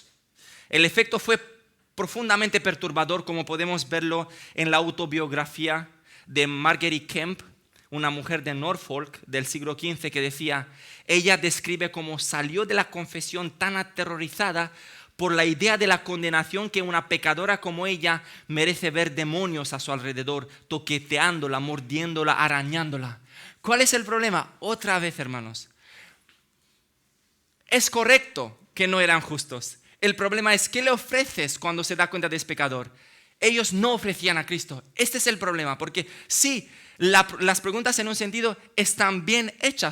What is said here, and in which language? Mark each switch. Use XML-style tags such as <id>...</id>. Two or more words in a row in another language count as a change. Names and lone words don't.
<es>El efecto fue profundamente perturbador, como podemos verlo en la autobiografía de Marguerite Kemp, una mujer de Norfolk del siglo XV, que decía, ella describe cómo salió de la confesión tan aterrorizada por la idea de la condenación que una pecadora como ella merece ver demonios a su alrededor, toqueteándola, mordiéndola, arañándola. ¿Cuál es el problema? Otra vez, hermanos. Es correcto que no eran justos. El problema es ¿qué le ofreces cuando se da cuenta de es pecador? Ellos no ofrecían a Cristo. Este es el problema, porque sí, las preguntas en un sentido están bien hechas.</es>